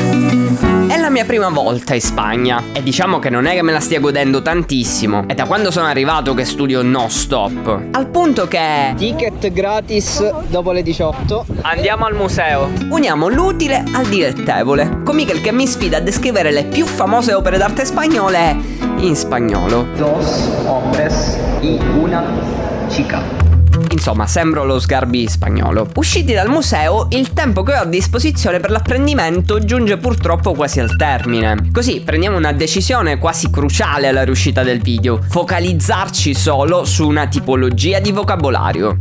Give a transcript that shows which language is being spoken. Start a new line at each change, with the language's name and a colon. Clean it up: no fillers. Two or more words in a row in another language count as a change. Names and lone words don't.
Italian: È la mia prima volta in Spagna e diciamo che non è che me la stia godendo tantissimo. È da quando sono arrivato che studio non stop, al punto che Ticket gratis dopo le 18. Andiamo al museo. uniamo l'utile al dilettevole, con Miguel che mi sfida a descrivere le più famose opere d'arte spagnole in spagnolo.
Spanish: Dos hombres y una chica.
Italian: Insomma, sembro lo Sgarbi spagnolo. Usciti dal museo, il tempo che ho a disposizione per l'apprendimento giunge purtroppo quasi al termine. Così prendiamo una decisione quasi cruciale alla riuscita del video: focalizzarci solo su una tipologia di vocabolario.